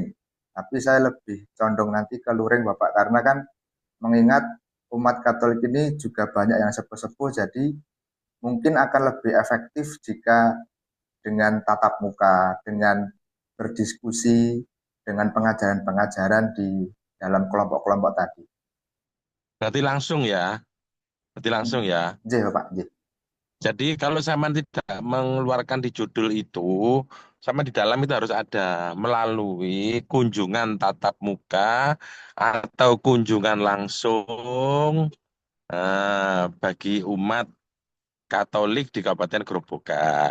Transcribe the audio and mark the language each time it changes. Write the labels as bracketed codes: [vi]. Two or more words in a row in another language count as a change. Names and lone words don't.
[id] Tapi saya lebih condong nanti ke luring Bapak, karena kan mengingat umat Katolik ini juga banyak yang sepuh-sepuh, jadi mungkin akan lebih efektif jika dengan tatap muka, dengan berdiskusi, dengan pengajaran-pengajaran di dalam kelompok-kelompok tadi. Berarti langsung ya. Berarti langsung ya. [jv] Nggih, Bapak, nggih. [id] Jadi kalau sama tidak mengeluarkan di judul itu, sama di dalam itu harus ada melalui kunjungan tatap muka atau kunjungan langsung bagi umat Katolik di Kabupaten Grobogan.